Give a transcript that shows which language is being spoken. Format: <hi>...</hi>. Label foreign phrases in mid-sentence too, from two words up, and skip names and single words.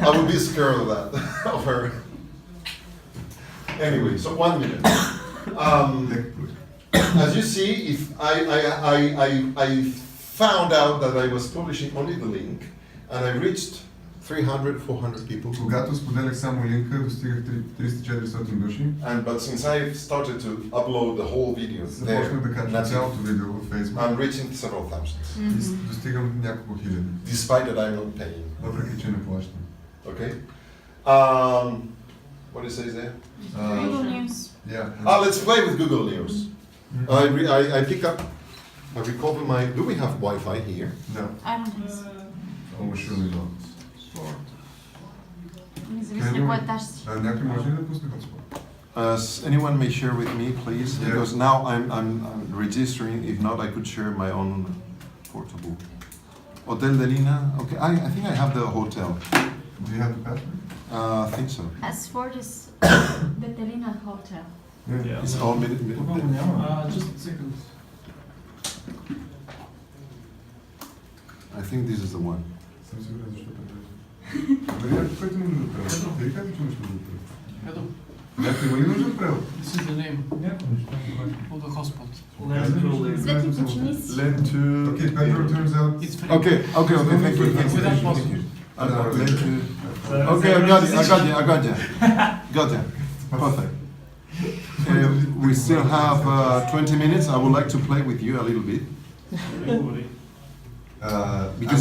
<en>I would be scared of that, of her. Anyway, so 1 minute. As you see, if I found out that I was publishing only the link, and I reached 300, 400 people.</en> <bg>Когато споделях само линка, достигах 300-400 души.</bg> <en>But since I started to upload the whole video there,</en> <bg>Започнах да качвам</bg> <en>that's it.</en> <bg>цялото видео във Facebook.</bg> <en>I'm reaching several thousands, Mm-hmm.</en> <bg>И достигам няколко хиляди,</bg> <en>despite that I'm not paying.</en> <bg>въпреки че не плащам.</bg> <en>Okay. What it says there? Google News. Yeah. Let's play with Google News. I pick up. I recover my. Do we have Wi-Fi here?</en> <bg>Да.</bg> <en>I don't think so. Almost surely not.</en> <bg>Не зависи на кой етаж си. Някой може ли да пусне hotspot?</bg> <en>Anyone may share with me, please, Yeah. because now I'm registering. If not, I could share my own portable. Hotel de Lina. Okay, I think I have the hotel. Do you have the password? I think so. As for this Betelina Hotel. Yeah. It's all Just a second. I think this is the one.</en> <bg>Съм сигурен защо превежда. Някой, който има нужда от превод. Ти казваш, че имаш нужда от превод.</bg> <en>Pedro,</en> <bg>Някой има ли нужда от превод?</bg> <en>this is the name of the hotspot.</en> <bg>Светли почини си.</bg> <en>Let to. Okay, Pedro turns out... It's free. Okay. Thank you. Without password. Let to. Okay, I got you. Perfect. We still have 20 minutes. I would like to play with you a little bit. Because</en>